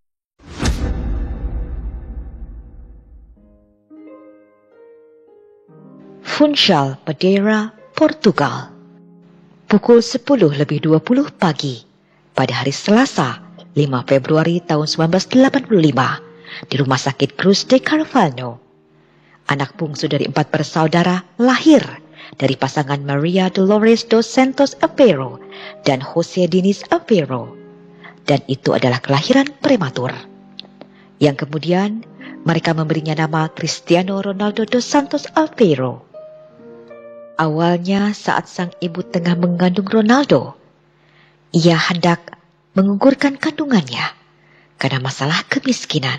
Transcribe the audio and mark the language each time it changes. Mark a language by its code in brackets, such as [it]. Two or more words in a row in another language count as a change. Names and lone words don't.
[id] Funchal, Madeira, Portugal. Pukul 10:20 pagi pada hari Selasa, 5 Februari tahun 1985 di Rumah Sakit Cruz de Carvalho. Anak bungsu dari 4 bersaudara lahir dari pasangan Maria Dolores dos Santos Aveiro dan Jose Diniz Aveiro. Dan itu adalah kelahiran prematur. Yang kemudian mereka memberinya nama Cristiano Ronaldo dos Santos Aveiro. Awalnya saat sang ibu tengah mengandung Ronaldo, ia hendak menggugurkan kandungannya karena masalah kemiskinan.